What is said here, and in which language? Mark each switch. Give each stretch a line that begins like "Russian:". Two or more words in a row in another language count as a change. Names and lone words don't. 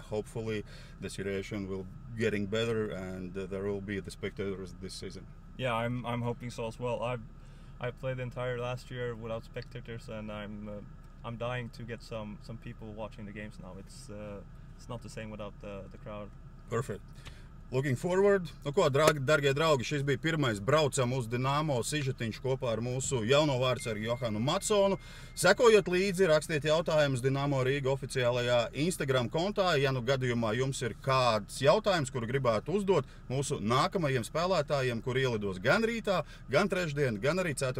English: Hopefully the situation will getting better, and there will be the spectators this season. Yeah, I'm hoping so as well. I played the entire last year without spectators, and I'm dying to get some people watching the games now. It's not the same without the crowd. Perfect. Looking forward.
Latvian: Nu ko, dargie draugi, šis bija pirmais Braucam uz Dinamo sižetiņš kopā ar mūsu jauno vārdsargu Johanu Mattsonu. Sekojiet līdzi, rakstiet jautājumus Dinamo Riga oficiālajā Instagram kontā. Ja nu gadījumā jums ir kāds jautājums, kuru gribētu uzdot mūsu nākamajiem spēlētājiem, kur ielidos gan rītā, gan trešdien, gan arī ceturtdien.